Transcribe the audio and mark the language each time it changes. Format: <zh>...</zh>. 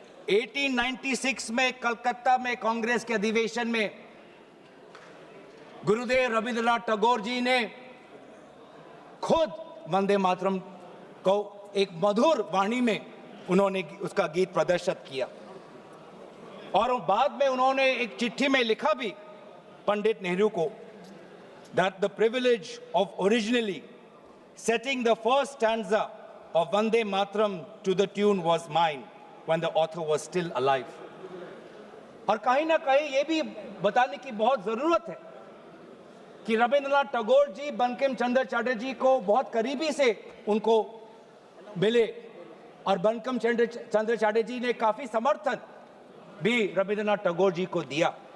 <hi>1896 में कलकत्ता में कांग्रेस के अधिवेशन में गुरुदेव रविंद्रनाथ टैगोर जी ने खुद वंदे मातरम को एक मधुर वाणी में उन्होंने उसका गीत प्रदर्शित किया। और बाद में उन्होंने एक चिट्ठी में लिखा भी पंडित नेहरू को,</hi> <en>that the privilege of originally setting the first stanza of Vande Mataram to the tune was mine when the author was still alive।</en> <hi>और कहीं ना कहीं ये भी बताने की बहुत जरूरत है कि रविंद्रनाथ टैगोर जी बंकिम चंद्र चटर्जी को बहुत करीबी से उनको मिले और बंकिम चंद्र चटर्जी ने काफी समर्थन भी रविंद्रनाथ टैगोर जी को दिया।</hi>